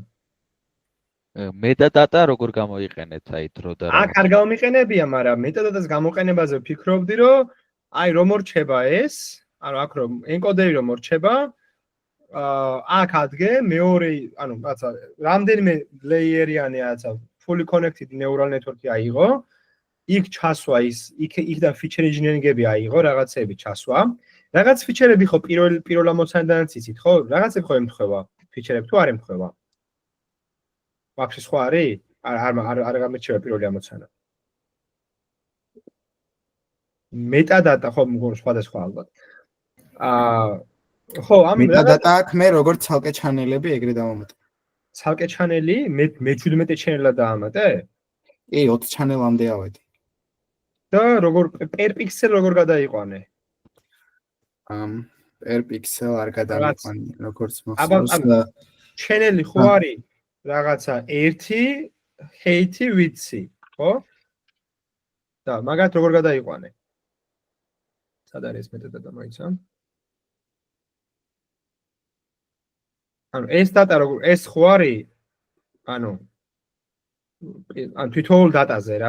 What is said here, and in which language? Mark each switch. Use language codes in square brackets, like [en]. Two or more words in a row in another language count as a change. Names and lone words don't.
[ka] მეტადატა როგორ გამოიყენეთ აი დრო და აქ არ გამომიყენებია, მაგრამ მეტადატას გამოყენებაზე ვფიქრობდი, რომ აი რომ მორჩება ეს, ანუ აქ რომ ენკოდერი რომ მორჩება, აქ ადგე მეორე, ანუ რაცა რამდენიმე ლეიერიანი რაცა [en] fully connected neural network-ი [ka] აიღო, იქ ჩასვა ის, იქიდან [en] feature engineering-ები [ka] აიღო, რაღაცები ჩასვა. რაღაც feature-ები ხო პირველ ამოცანიდან იცით, ხო? რაღაცები ხო ემთხვევა, feature-ები თუ არ ემთხვევა? ვაფშე სხვა არის? არ გამეჩნევა პირველი ამოცანა. მეტადატა ხო მგონი სხვადასხვა ალბათ. ხო, ამ მეტადატა აქ მე როგორც ცალკე ჩანელები ეგრე დავამატე. ცალკე ჩანელი, მე 17 ჩანელა დაამატე? კი, 20 ჩანელამდე ავედი. და როგორ [en] per pixel [ka] როგორ გადაიყვანე? [en] per pixel [ka] არ გადავიყვანი, როგორც მახსოვს. ჩანელი ხო არის რაღაცა 1 [en] height width-ი, [ka] ხო? და მაგათ როგორ გადაიყვანე? სად არის მეტადატა მოიცა? ანუ ეს დატა როგორ ეს ხო არის? ანუ თვითოულ დატაზე რა.